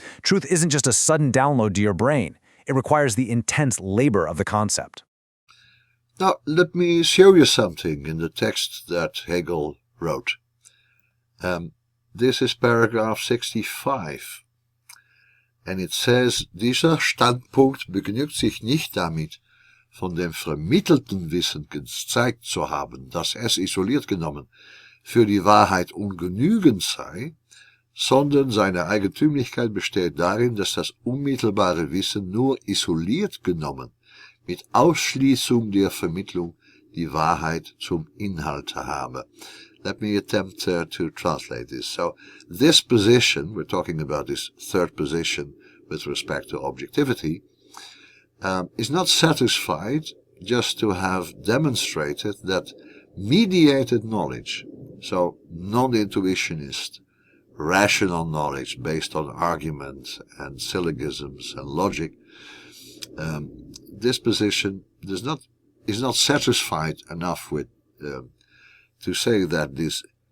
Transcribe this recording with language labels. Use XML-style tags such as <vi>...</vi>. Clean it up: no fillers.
<en>Truth isn't just a sudden download to your brain. It requires the intense labor of the concept. Now, let me show you something in the text that Hegel wrote. This is paragraph 65. And it says,</en> <de>dieser Standpunkt begnügt sich nicht damit, von dem vermittelten Wissen gezeigt zu haben, dass es isoliert genommen für die Wahrheit ungenügend sei, sondern seine Eigentümlichkeit besteht darin, dass das unmittelbare Wissen nur isoliert genommen, mit Ausschließung der Vermittlung, die Wahrheit zum Inhalt habe.</de> <en>Let me attempt to translate this. So, this position, we're talking about this third position with respect to objectivity, is not satisfied just to have demonstrated that mediated knowledge, so non-intuitionist, rational knowledge based on argument and syllogisms and logic, this position is not satisfied enough with to say that this</en>